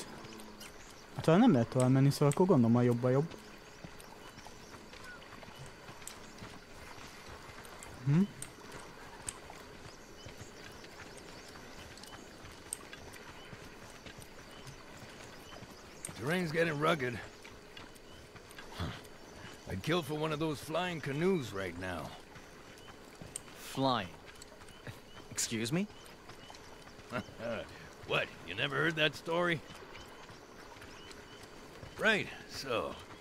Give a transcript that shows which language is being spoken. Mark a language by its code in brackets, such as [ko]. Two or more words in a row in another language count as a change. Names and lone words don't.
[hu] Talán nem lehet tovább menni, szóval akkor gondolom a jobb a jobb. [en] Terrain's getting rugged. I'd kill for one of those flying canoes right now. Flying. Excuse me? What, you never heard that story? Right, so...